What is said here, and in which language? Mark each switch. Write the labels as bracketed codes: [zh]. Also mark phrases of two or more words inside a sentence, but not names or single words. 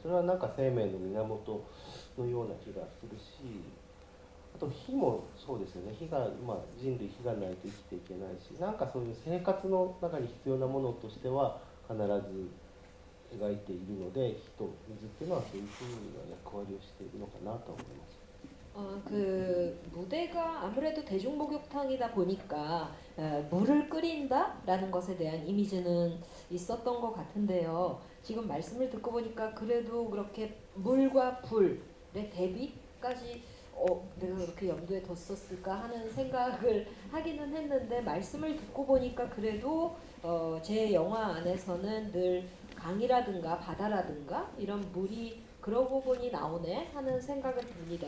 [ja] それはなんか生命の源のような気がするし、あと火もそうですよね。火が、人類火がないと生きていけないし、なんかそういう生活の中に必要なものとしては必ず描いているので、火と水っていうのはそういうふうな役割をしているのかなと思います。 [ko] 그 무대가 아무래도 대중목욕탕이다 보니까 물을 끓인다라는 것에 대한 이미지는 있었던 것 같은데요. 지금 말씀을 듣고 보니까 그래도 그렇게 물과 불의 대비까지 내가 그렇게 염두에 뒀었을까 하는 생각을 하기는 했는데, 말씀을 듣고 보니까 그래도 제 영화 안에서는 늘 강이라든가 바다라든가 이런 물이 그러고 보니 나오네 하는 생각이 듭니다.